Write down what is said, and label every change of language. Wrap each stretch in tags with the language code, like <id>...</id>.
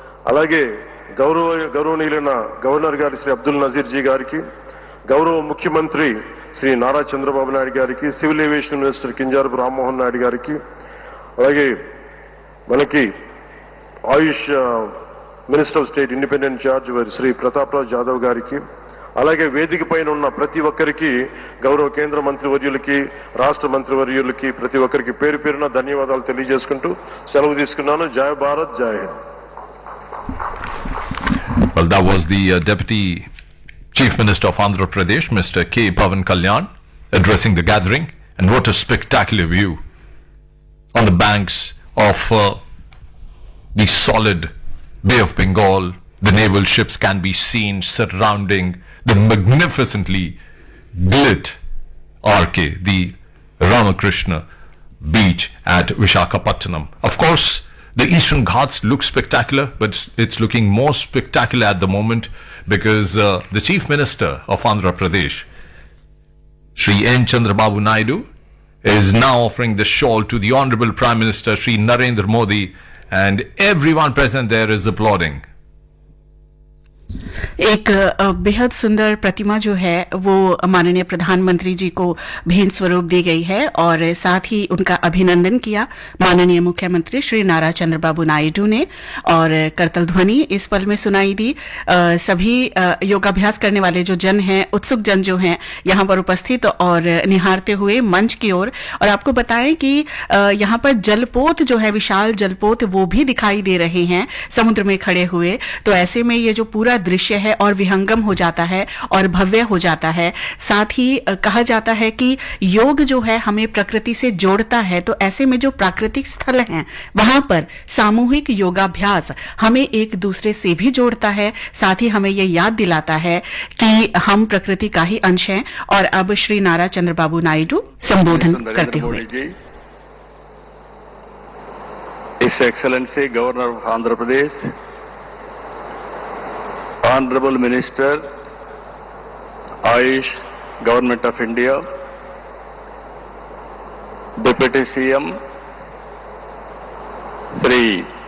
<te>అలాగే గౌరవనీయులైన గవర్నర్ గారి శ్రీ అబ్దుల్ నజీర్ జీ గారికి, గౌరవ ముఖ్యమంత్రి శ్రీ నారా చంద్రబాబు నాయుడు గారికి,</te> <en>civil aviation minister</en> <te>Kinjarapu Rammohan Naidu గారికి, అలాగే మనకి ఆయుష్</te> <en>minister of state independent charge</en> <te>Shri Pratap Raj Jadhav గారికి, అలాగే వేదిక పైన ఉన్న ప్రతి ఒక్కరికి, గౌరవ కేంద్ర మంత్రివర్యులకి, రాష్ట్ర మంత్రివర్యులకి, ప్రతి ఒక్కరికి పేరు పేరున ధన్యవాదాలు తెలియజేసుకుంటూ సెలవు తీసుకున్నాను. జై భారత్, జై Hind.</te> <en>Well, that was the Deputy Chief Minister of Andhra Pradesh, Mr. K. Pavan Kalyan, addressing the gathering. And what a spectacular view on the banks of the solid Bay of Bengal. The naval ships can be seen surrounding the magnificently lit RK, the Ramakrishna beach at Vishakhapatnam. Of course, the Eastern Ghats look spectacular, but it's looking more spectacular at the moment because the Chief Minister of Andhra Pradesh, Shri N. Chandrababu Naidu, is now offering the shawl to the Honorable Prime Minister Shri Narendra Modi, and everyone present there is applauding.</en> <hi>एक बेहद सुंदर प्रतिमा जो है वो माननीय प्रधानमंत्री जी को भेंट स्वरूप दी गई है और साथ ही उनका अभिनंदन किया माननीय मुख्यमंत्री श्री नारा चंद्रबाबू नायडू ने और करतल ध्वनि इस पल में सुनाई दी। सभी योगाभ्यास करने वाले जो जन हैं, उत्सुक जन जो हैं, यहाँ पर उपस्थित और निहारते हुए मंच की ओर। और आपको बताएं कि यहाँ पर जलपोत जो है, विशाल जलपोत, वो भी दिखाई दे रहे हैं समुद्र में खड़े हुए। तो ऐसे में ये जो पूरा दृश्य है और विहंगम हो जाता है और भव्य हो जाता है। साथ ही कहा जाता है कि योग जो है हमें प्रकृति से जोड़ता है, तो ऐसे में जो प्राकृतिक स्थल हैं वहां पर सामूहिक योगाभ्यास हमें एक दूसरे से भी जोड़ता है, साथ ही हमें यह याद दिलाता है कि हम प्रकृति का ही अंश हैं। और अब श्री नारा चंद्रबाबू नायडू संबोधन करते हुए,</hi> <en>His Excellency Governor of Andhra Pradesh, Honorable Minister, Ayush, Government of India, Deputy CM, Sri</en>